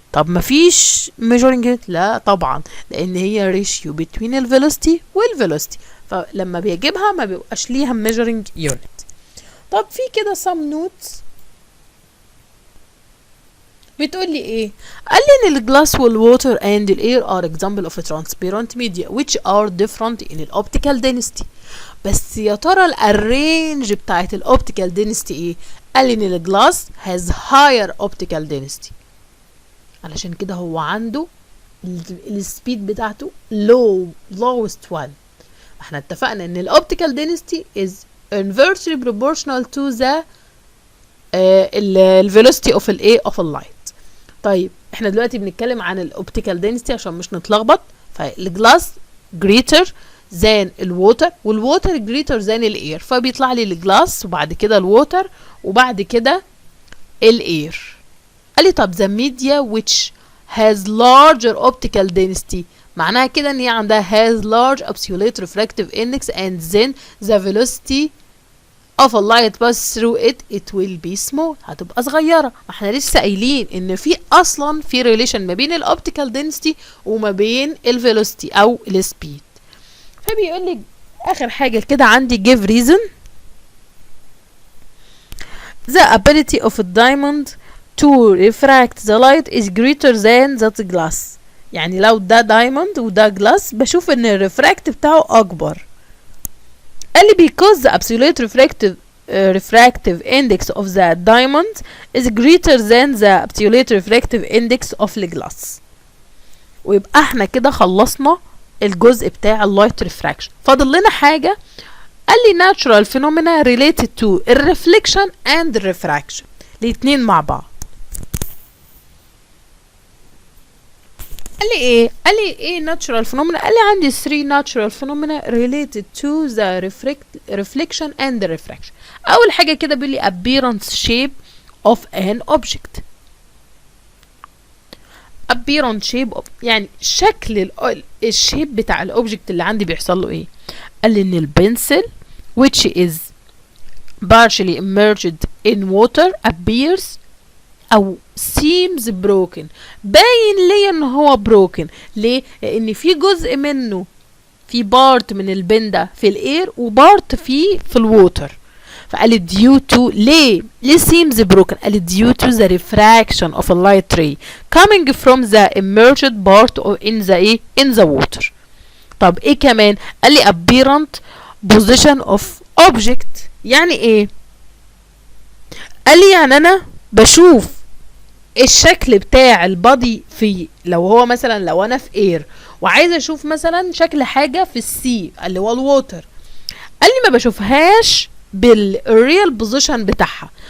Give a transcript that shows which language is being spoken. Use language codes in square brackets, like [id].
[ar] طب مفيش [en] measuring unit؟ [ar] لا طبعا لان هي [en] ratio between [ar] الفيلوسيتي والفيلوسيتي فلما بيجيبها ما بيبقاش ليها measuring unit. طب في كده [en] some notes [ar] بتقول لي ايه؟ قال لي ان الجلاس والووتر [en] and الاير are example of a transparent media which are different in الoptical density. [ar] بس يا ترى الرينج بتاعت الاوبتيكال density ايه؟ قال لي ان الجلاس [en] has higher optical density [ar] علشان كده هو عنده السبيد بتاعته [en] lowest one. [ar] احنا اتفقنا ان الاوبتيكال [en] density is inversely proportional to the velocity of of اللايت. [ar] طيب احنا دلوقتي بنتكلم عن الاوبتيكال density عشان مش نتلخبط. فالجلاس [en] greater than [ar] الووتر والووتر greater than الاير فبيطلع لي الجلاس وبعد كده الووتر وبعد كده الاير. قال لي طب [en] the media which has larger optical density [ar] معناها كده ان هي عندها [en] has large absolute refractive index and then the velocity of a light pass through it will be small [ar] هتبقى صغيرة. احنا لسه قايلين ان في اصلا في [en] relation [ar] ما بين الاوبتيكال density وما بين الفيلوسيتي او السبيد. فبيقول لي اخر حاجة كده عندي [en] give reason the ability of a diamond to refract the light is greater than that glass. [ar] يعني لو ده diamond وده glass بشوف ان الريفراكت بتاعه اكبر. [en] قال لي because the absolute refractive index of the diamond is greater than the absolute refractive index of the glass [ar] ويبقى احنا كده خلصنا الجزء بتاع اللايت ريفراكشن. فاضل لنا حاجة، قال لي [en] natural phenomena related to [ar] الريفليكشن and الريفراكشن الاتنين مع بعض. قال لي ايه؟ قال لي ايه natural phenomena؟ قال لي عندي 3 [en] natural phenomena related to the reflection and the refraction. [ar] اول حاجة كده بيقول لي [en] appearance shape of an object. appearance shape of [ar] يعني شكل الشيب بتاع الاوبجكت اللي عندي بيحصل له ايه. قال لي ان البنسل [en] which is partially immersed in water appears [ar] او [en] seems broken. [ar] باين لي ان هو [en] broken. [ar] ليه؟ لان في جزء منه، في بارت من البن ده في الاير وبارت فيه في الووتر. فقال لي [en] due to [ar] ليه [en] seems broken؟ [ar] قال لي [en] due to the refraction of a light ray coming from the immersed part in the water. [ar] طب ايه كمان؟ قال لي [en] apparent position of object. [ar] يعني ايه؟ قال لي يعني انا بشوف الشكل بتاع البادي في، لو هو مثلا لو انا في اير وعايزه اشوف مثلا شكل حاجه في السي اللي هو الووتر، قال لي ما بشوفهاش بالريال بوزيشن بتاعها.